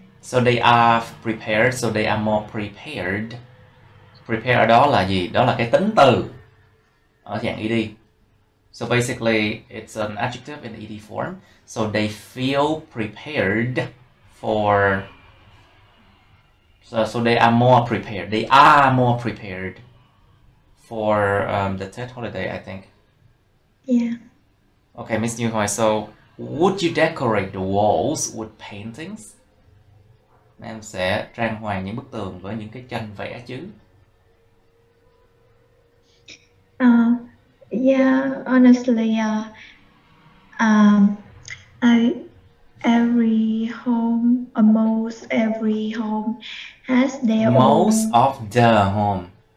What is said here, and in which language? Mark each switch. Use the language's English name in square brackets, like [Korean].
[English] So they are prepared, so they are more prepared. [Vietnamese] Prepare ở đó là gì? Đó là cái tính từ ở dạng ed. [English] So basically it's an adjective in ed form. So they feel prepared for so they are more prepared. They are more prepared for the Tết holiday, I think. Yeah. Okay, Miss Như Hoài, so would you decorate the walls with paintings? [Vietnamese] Em sẽ trang hoàng những bức tường với những cái tranh vẽ chứ? [English] Yeah, honestly, every home, almost every home has their most own. of the home.